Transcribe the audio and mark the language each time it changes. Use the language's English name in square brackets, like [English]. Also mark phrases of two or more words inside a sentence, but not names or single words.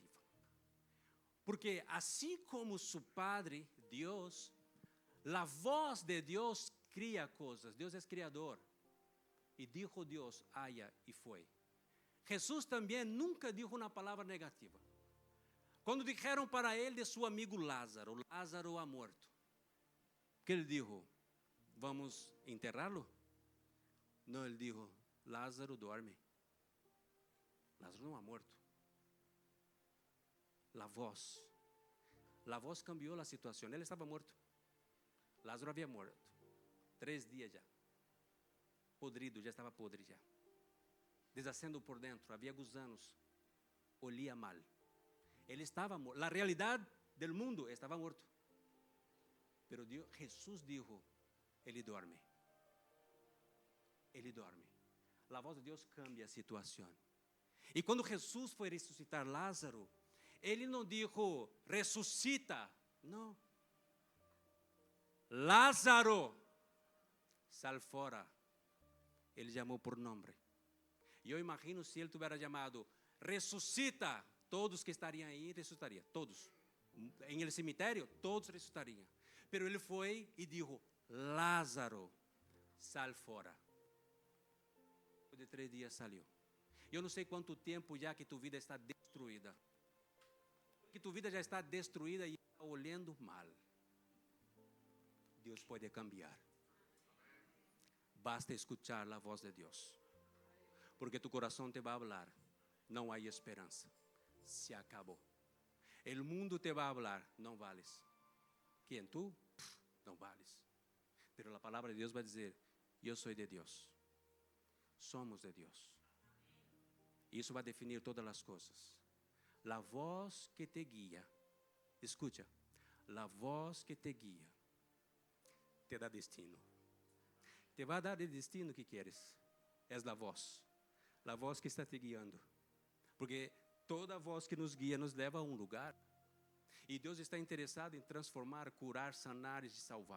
[Portuguese] Porque assim como su Padre, Deus, a voz de Deus cria coisas. Deus é criador. E dijo Deus, haja, e foi. Jesus também nunca dijo uma palavra negativa. Quando dijeron para ele de seu amigo Lázaro, Lázaro [Spanish] ha muerto, [Portuguese] que ele dijo, vamos enterrá-lo? Não, ele dijo, Lázaro dorme. Lázaro não [Spanish] ha muerto. La voz cambió la situación. Él estaba muerto. Lázaro había muerto. 3 días ya. Podrido, ya estaba podre ya. Deshaciendo por dentro, había gusanos. Olía mal. Él estaba muerto. La realidad del mundo estaba muerto. Pero Jesús dijo, Él duerme. Él duerme. La voz de Dios cambia a situación. [Portuguese] E quando Jesus foi ressuscitar Lázaro, ele não dijo, ressuscita. Não. Lázaro, sal fora. Ele chamou por nome. E eu imagino se ele tivesse chamado, ressuscita. Todos que estariam aí, ressuscitariam. Todos. Em el cemitério, todos ressuscitariam. Pero ele foi e disse, Lázaro, sal fora. Depois de 3 dias saiu. Eu não sei quanto tempo já que tua vida está destruída. Que tua vida já está destruída e está olhando mal. Deus pode cambiar. Basta escuchar a voz de Deus. Porque tu coração te vai falar. Não há esperança. Se acabou. O mundo te vai falar. Não vales. Quem tu? Não vales. Pero a palavra de Deus vai dizer. Eu sou de Deus. Somos de Deus. Isso vai definir todas as coisas. [Spanish] La voz que te guia. Escucha. La voz que te guia. Te dá destino. [Portuguese] Te vai dar o destino que queres. És a voz. A voz que está te guiando. Porque toda voz que nos guia nos leva a um lugar. E Deus está interessado em transformar, curar, sanar e salvar.